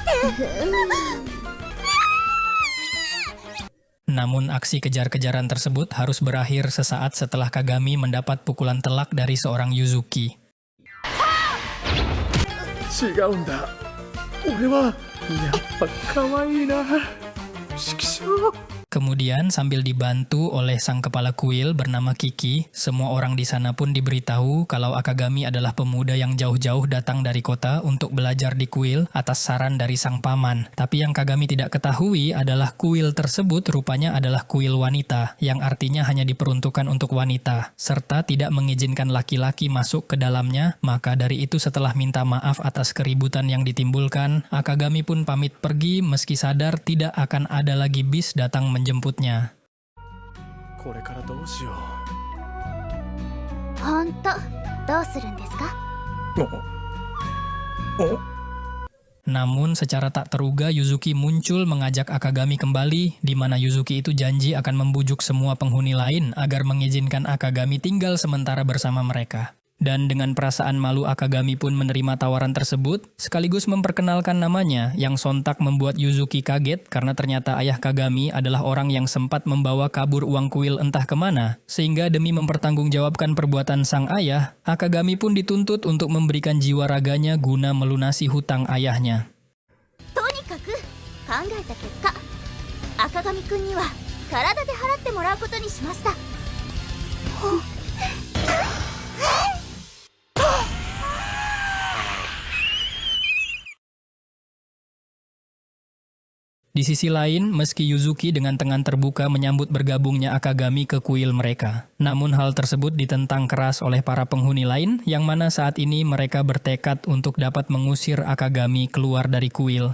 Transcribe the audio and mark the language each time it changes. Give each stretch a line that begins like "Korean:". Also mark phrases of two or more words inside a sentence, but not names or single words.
Indonesian: Namun aksi kejar-kejaran tersebut harus berakhir sesaat setelah Kagami mendapat pukulan telak dari seorang Yuzuki.
Japanese: 違うんだ。俺はやっぱ可愛いな。色相。
Indonesian: Kemudian sambil dibantu oleh sang kepala kuil bernama Kiki, semua orang di sana pun diberitahu kalau Akagami adalah pemuda yang jauh-jauh datang dari kota untuk belajar di kuil atas saran dari sang paman. Tapi yang Kagami tidak ketahui adalah kuil tersebut rupanya adalah kuil wanita, yang artinya hanya diperuntukkan untuk wanita, serta tidak mengizinkan laki-laki masuk ke dalamnya. Maka dari itu setelah minta maaf atas keributan yang ditimbulkan, Akagami pun pamit pergi meski sadar tidak akan ada lagi bis datang menjemputnya.
Japanese: これからどうしよほんとどうするんですか？う。お
Indonesian: Namun secara tak teruga Yuzuki muncul mengajak Akagami kembali, di mana Yuzuki itu janji akan membujuk semua penghuni lain agar mengizinkan Akagami tinggal sementara bersama mereka. Dan dengan perasaan malu Akagami pun menerima tawaran tersebut, sekaligus memperkenalkan namanya yang sontak membuat Yuzuki kaget karena ternyata ayah Kagami adalah orang yang sempat membawa kabur uang kuil entah kemana, sehingga demi mempertanggungjawabkan perbuatan sang ayah, Akagami pun dituntut untuk memberikan jiwa raganya guna melunasi hutang ayahnya.
Japanese: とにかく考えた結果、赤髪くんには体で払ってもらうことにしました。
Indonesian: Di sisi lain, meski Yuzuki dengan tangan terbuka menyambut bergabungnya Akagami ke kuil mereka, namun hal tersebut ditentang keras oleh para penghuni lain, yang mana saat ini mereka bertekad untuk dapat mengusir Akagami keluar dari kuil.